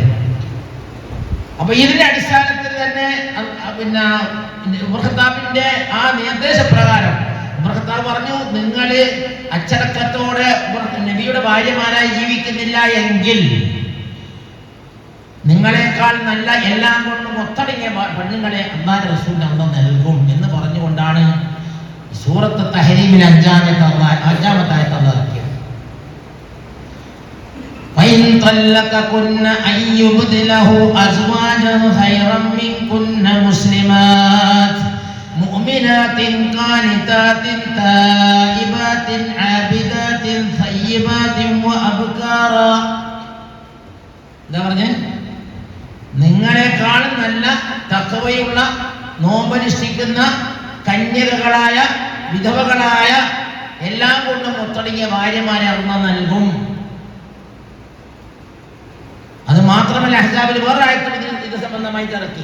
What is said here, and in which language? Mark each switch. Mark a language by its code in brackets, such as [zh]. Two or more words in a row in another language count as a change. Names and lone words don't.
[ml] അപ്പൊ ഇതിന്റെ അടിസ്ഥാനത്തിൽ തന്നെ പിന്നെ ഉമർ ഖത്താബിന്റെ ആ നിർദ്ദേശപ്രകാരം ഉമർ ഖത്താബ് പറഞ്ഞു, നിങ്ങൾ അച്ചടക്കത്തോടെ നബിയുടെ ഭാര്യമാരായി ജീവിക്കുന്നില്ല എങ്കിൽ നിങ്ങളെക്കാൾ നല്ല എല്ലാം കൊണ്ടും ഒത്തടങ്ങിയ പെണ്ണുങ്ങളെ അല്ലാഹുവിന്റെ റസൂലിന് അല്ലാഹു നൽകും എന്ന് പറഞ്ഞുകൊണ്ടാണ് സൂറത്ത് തഹരീമിൽ 5-ാമത്തെ ആയത്ത് അല്ലാഹു ഇറക്കിയത്. [ar] وإن طلقكن أن يبدله أزواجا خيرا منكن مسلمات مؤمنات قانتات تائبات عابدات ثيبات وأبكارا. [ml] എന്താ പറഞ്ഞേ? നിങ്ങളെക്കാളും നല്ല തഖ്വയുള്ള നോമ്പനുഷ്ഠിക്കുന്ന കന്യകകളായ വിധവകളായ എല്ലാം കൊണ്ടും ഒത്തടങ്ങിയ ഭാര്യമാരെ അള്ളാഹ് നൽകും. അത് മാത്രമല്ല, അഹ്സാബിൽ വേറെ ആയത്തും ഇത് സംബന്ധമായി ഇറക്കി.